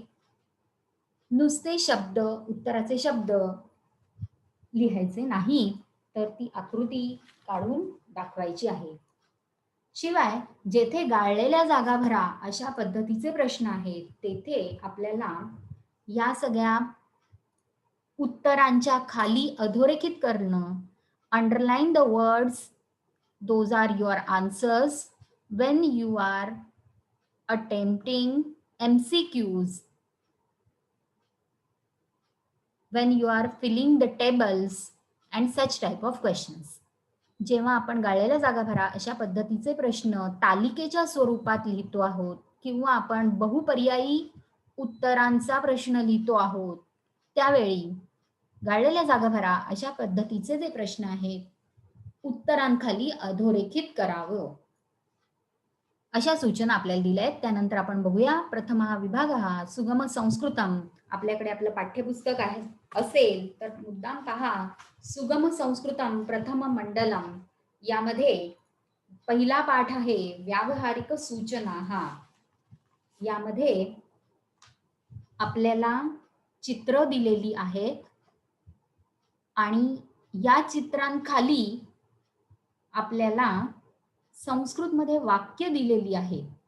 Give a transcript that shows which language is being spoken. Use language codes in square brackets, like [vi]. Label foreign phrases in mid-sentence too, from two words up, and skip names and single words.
[mr] नुसते शब्द, उत्तराचे शब्द लिहायचे नाही, तर ती आकृती काढून दाखवायची आहे. शिवाय जेथे गाळलेल्या जागा भरा अशा पद्धतीचे प्रश्न आहेत, तेथे आपल्याला या सगळ्या उत्तरांच्या खाली अधोरेखित करणं, [en] underline the words, those are your answers when you are attempting MCQs, when you are filling the tables and such type of questions. [mr] जेव्हा आपण गाळलेल्या जागा भरा अशा पद्धतीचे प्रश्न तालिकेच्या स्वरूपात लिहितो आहोत किंवा आपण बहुपर्यायी उत्तरांचा प्रश्न लिहितो आहोत, त्यावेळी गाळलेल्या जागा भरा अशा पद्धतीचे जे प्रश्न आहेत, उत्तरांखाली अधोरेखित करावं. अशा सूचना आपल्याला दिल्या आहेत. त्यानंतर आपण बघूया. प्रथम हा विभाग हा सुगम संस्कृतम. आपल्याकडे आपलं पाठ्यपुस्तक आहे असेल तर मुद्दाम पहा. सुगम संस्कृतम प्रथम मंडलम यामध्ये पहिला पाठ आहे व्यावहारिक सूचना. हा यामध्ये आपल्याला चित्र दिलेली आहेत आणि या चित्रांखाली आपल्याला संस्कृतमध्ये वाक्य दिलेली आहे.